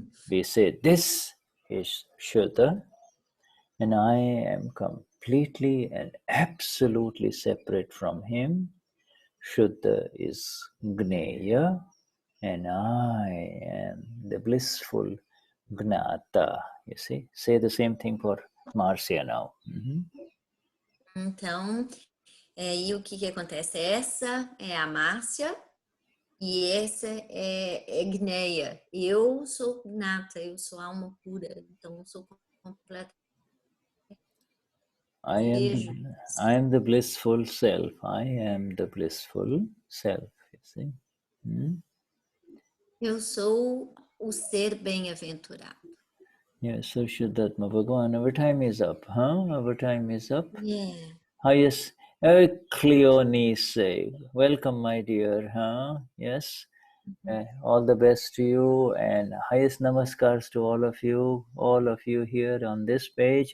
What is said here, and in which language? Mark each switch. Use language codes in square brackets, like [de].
[en] We say this is Shuddha, and I am completely and absolutely separate from him. Shuddha is gneya, and I am the blissful Gnata. You see, say the same thing for Marcia now. [pt] Então, e o que acontece? Essa é a Márcia e essa é gneya. Eu sou Gnata, eu sou alma pura, então eu sou completa. [en] I am the blissful self. I am the blissful self. You see. [pt] Eu sou o ser bem-aventurado. [en] Yes, so Shuddhatma Bhagavan, our time is up, huh? Our time is up. Yeah. Highest Cleonice, welcome, my dear, huh? Yes. All the best to you, and highest namaskars to all of you here on this page.